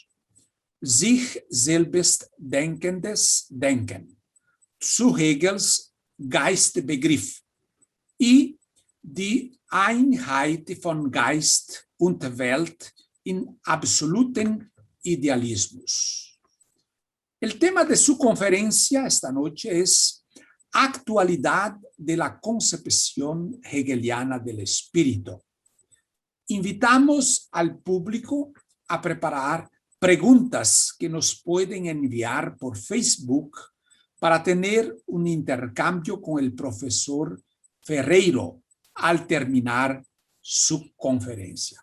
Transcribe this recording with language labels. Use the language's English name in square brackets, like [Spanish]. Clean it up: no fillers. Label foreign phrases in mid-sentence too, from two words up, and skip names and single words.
[German] Sich selbst denkendes Denken. Zu Hegels Geistbegriff. Y die Einheit von Geist und Welt in absoluten Idealismus. [Spanish] El tema de su conferencia esta noche es Actualidad de la concepción hegeliana del espíritu. Invitamos al público a preparar preguntas que nos pueden enviar por Facebook para tener un intercambio con el profesor Ferreiro al terminar su conferencia.